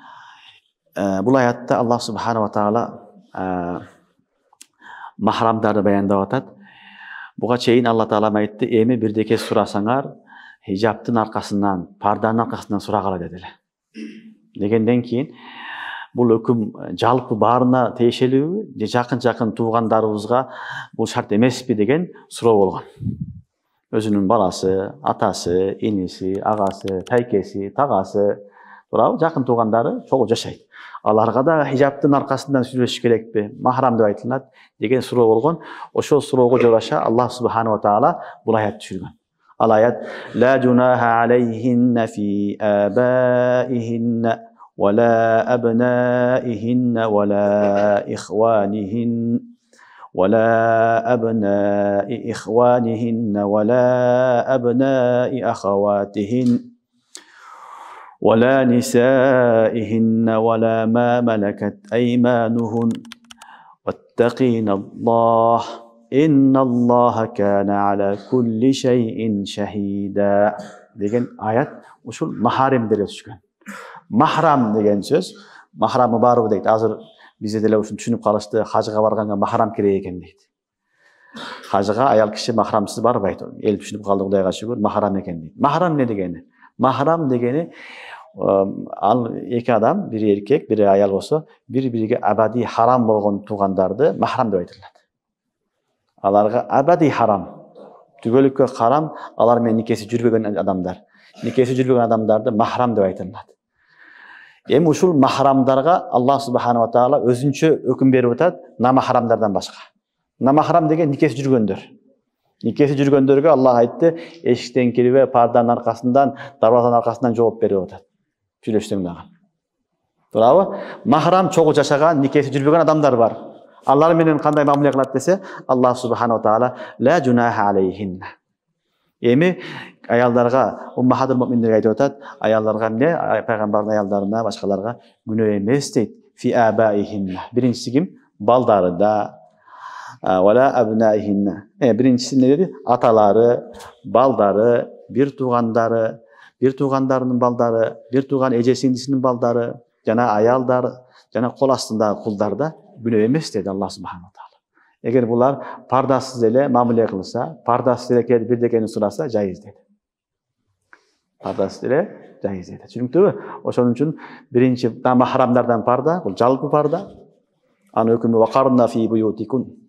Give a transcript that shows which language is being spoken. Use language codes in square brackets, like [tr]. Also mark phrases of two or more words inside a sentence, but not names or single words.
[ky] Бул аятта [ar] الله سبحانه وتعالى [ky] махрамдарды баяндап атат. Буга чейин [ar] الله تعالى [ky] айтты, эми бирдеке сурасаңар, хижаптын аркасынан, парданын аркасынан сурагыла дедиле. Дегенден кийин бул өкүм жалпы баарына тиешелүүбү, же жакын туугандарыбызга бул шарт эмеспи деген суроо болгон. Өзүнүн баласы, атасы, иниси, агасы, тайкеси, тагасы, туурабы, жакын туугандары чогуу жашайт. Аларга да хижаптын аркасынан сүйлөшүш керекпи, махрам деп айтылат деген суроо болгон. Ошол суроого жараша [ar] الله سبحانه وتعالى [ky] бул аят түшүргөн. Ал аят [ar] لا جناح عليهن في آبائهن ولا أبنائهن ولا إخوانهن ولا أبناء إخوانهن ولا أبناء أخواتهن ولا نسائهن ولا ما ملكت أيمانهن واتقين الله إن الله كان على كل شيء شهيدا [ky] деген аят ушул махаримдерге түшкөн. Махрам деген сөз, махрамы барбы дейт. Азыр бизде деле ушуну түшүнүп калышты, хажыга барганга махрам керек экен дейт. Хажыга аял киши махрамсыз барбайт. Эл түшүнүп калды, Кудайга шүгүр, махрам экен дейт. Махрам эмне дегени? Махрам дегени ал эки адам, бири эркек, бири аял болсо, бири-бириге абади харам болгон туугандарды махрам деп айтылат. Аларга абади харам, түгөлүккө харам, алар менен никеси жүрбөгөн адамдар. Никеси жүрбөгөн адамдарды махрам деп айтылат. Эми ушул махрамдарга [ar] الله سبحانه وتعالى [ky] өзүнчө өкүм берип атат, намахрамдардан башка. Намахрам деген никеси жүргөндөр. Никеси жүргөндөргө Аллах айтты, эшиктен кирбе, парданын аркасынан, дарбазанын аркасынан жооп берип атат. Сүйлөшсөң дагы. Туурабы? Махрам чогуу жашаган, никеси жүрбөгөн адамдар бар. Алар менен кандай мамиле кылат десе, [ar] الله سبحانه وتعالى لا جناح عليهن. [ky] Эми аялдарга, уммахатул муъминдерге айтып атат, аялдарга эмне, пайгамбардын аялдарына, башкаларга күнөө эмес дейт. [ar] في آبائهن. [ky] Биринчиси ким? Балдары да. [ar] ولا أبنائهن. [ky] Биринчиси эмне деди? Аталары, балдары, бир туугандарынын балдары, бир тууган эже сиңдисинин балдары, жана аялдар, жана кол астындагы кулдар да күнөө эмес деди [ar] الله سبحانه وتعالى. [ky] Эгер булар пардасыз эле мамиле кылса, пардасыз эле келип бирдекени сураса, жайыз деди. Пардасыз эле жайыз деди. Түшүнүктүүбү? Ошон үчүн биринчи махрамдардан парда, бул жалпы парда. Анын өкүмү [ar] وقرن في بيوتكن.